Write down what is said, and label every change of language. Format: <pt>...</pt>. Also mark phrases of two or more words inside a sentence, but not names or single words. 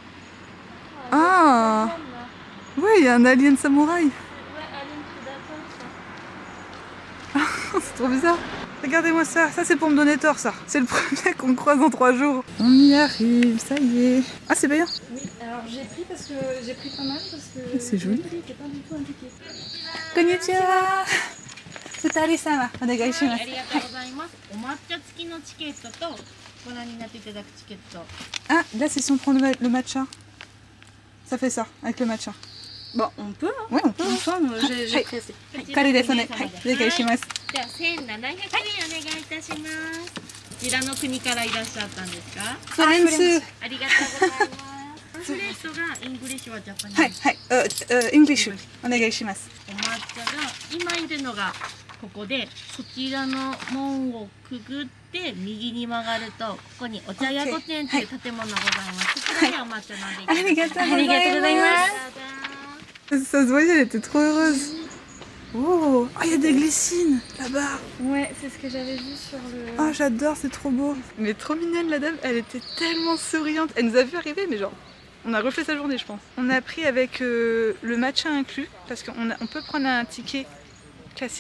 <fr>Ah, ouais, il y a un alien samouraï. C'est trop bizarre. Regardez-moi ça, ça c'est pour me donner tort ça. C'est le premier qu'on croise en 3 jours. On y arrive, ça y est. Ah c'est payant. Oui, alors j'ai pris parce que j'ai pris pas mal parce que C'est joli. le prix n'était pas du tout indiqué.</fr> <ja>こんにちは。二人様、お願いします. ありがとうございます。お抹茶付きのチケットとご覧になっていただくチケット。 Ah, là c'est si on prend le matcha. Ça fait ça, avec le matcha. Bon, on peut, hein. Ouais, on peut. Enfin, j'ai pris assez. カレーですね。はい、お願いします。では1700円お願いいたします。こちらの国からいらっしゃったんですか？フランス。ありがとうございます。パンフレットがイングリッシュはジャパニーズ。はい、はい、イングリッシュ。お願いします。お抹茶が今いるのがここで、そちらの門をくぐって右に曲がるとここにお茶屋御殿という建物ございます。そちらにお抹茶飲んでいただきます。ありがとうございます。</ja> <fr>Ça se voyait, elle était trop heureuse. Oh, ah, il y a des glycines là-bas. Ouais, c'est ce que j'avais vu sur le... Ah, j'adore, c'est trop beau. Mais trop mignonne la dame, elle était tellement souriante. Elle nous a vu arriver, mais genre, on a refait sa journée, je pense. On a pris avec le matcha inclus, parce qu'on peut prendre un ticket classique.</fr>